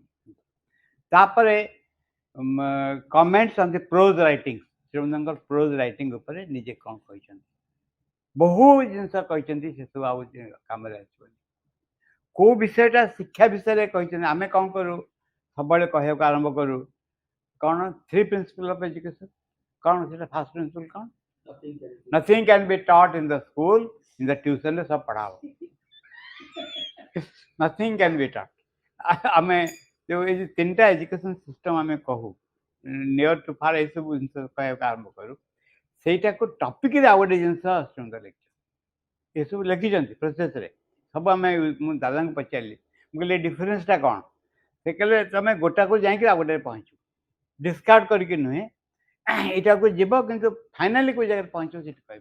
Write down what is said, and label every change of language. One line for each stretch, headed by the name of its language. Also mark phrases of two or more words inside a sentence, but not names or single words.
Odia: ତାପରେ
English: comments on the prose writing,
Odia: ଶ୍ରୀଅରବିନ୍ଦଙ୍କର
English: prose writing
Odia: ଉପରେ ନିଜେ କ'ଣ କହିଛନ୍ତି, ବହୁ ଜିନିଷ କହିଛନ୍ତି, ସେସବୁ ଆଉ କାମରେ ଆସିବନି। କେଉଁ ବିଷୟଟା ଶିକ୍ଷା ବିଷୟରେ କହିଛନ୍ତି, ଆମେ କ'ଣ କରୁ ସବୁବେଳେ କହିବାକୁ ଆରମ୍ଭ କରୁ କ'ଣ 3
English: principle of education,
Odia: କ'ଣ ସେଟା
English: first principle
Odia: କ'ଣ?
English: Nothing can be taught in the school, in the tuition
Odia: ରେ ସବୁ ପଢ଼ା ହବ।
English: Nothing can be taught।
Odia: ଆମେ ଯେଉଁ ଏଇ ତିନିଟା
English: education system
Odia: ଆମେ କହୁ
English: near to far
Odia: ଏସବୁ ଜିନିଷ କହିବାକୁ ଆରମ୍ଭ କରୁ, ସେଇଟାକୁ ଟପିକ୍ରେ ଆଉ ଗୋଟେ ଜିନିଷ ସୁନ୍ଦର ଲେଖିଛନ୍ତି, ଏସବୁ ଲେଖିଛନ୍ତି ପ୍ରୋସେସ୍ରେ ସବୁ। ଆମେ ମୁଁ ଦାଦାଙ୍କୁ ପଚାରିଲି, ମୁଁ କହିଲି ଡିଫରେନ୍ସଟା କ'ଣ? ସେ କହିଲେ ତୁମେ ଗୋଟାକୁ ଯାଇକି ଆଉ ଗୋଟାରେ ପହଞ୍ଚିବ, ଡିସ୍କାର୍ଡ଼ କରିକି ନୁହେଁ, ଏଇଟାକୁ ଯିବ କିନ୍ତୁ ଫାଇନାଲି କେଉଁ ଜାଗାରେ ପହଞ୍ଚିବ ସେଠି କହିବ।